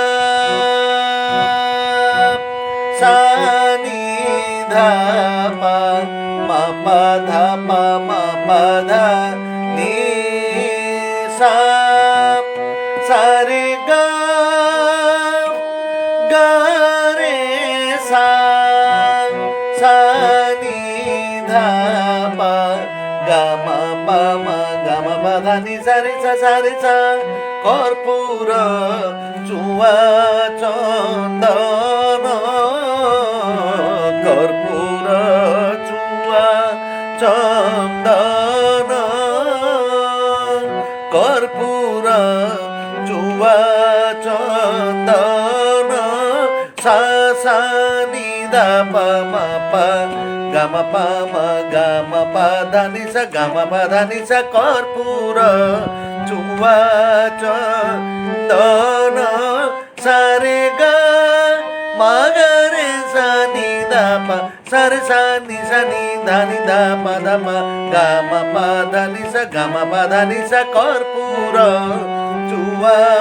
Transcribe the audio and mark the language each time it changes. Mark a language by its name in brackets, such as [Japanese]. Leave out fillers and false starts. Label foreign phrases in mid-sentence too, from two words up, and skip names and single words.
[Bangla] సా ని ధ ప మ ప ధ ప మ ప ధ ని సా సా రే గ గ రే సా సా ని ధ ప గ మ ప మ గ మ ప ధ ని సా రే సా సా రే సా কর্পূর চুয়া চন্দন কর্পূর চুয়া চন্দন কর্পূর চুয়া চন্দন সা সা নি দা প ম প গম প ম গম প ধ নি সা গম প ধ নি সা কর্পূর চুয়া চন্দন সা রে গ ম গ রে সা নি দা প সা রে সা নি ধ নি দা প দ প গ ম প ধ নি সা গ ম প ধ নি সা কর্পূর চুয়া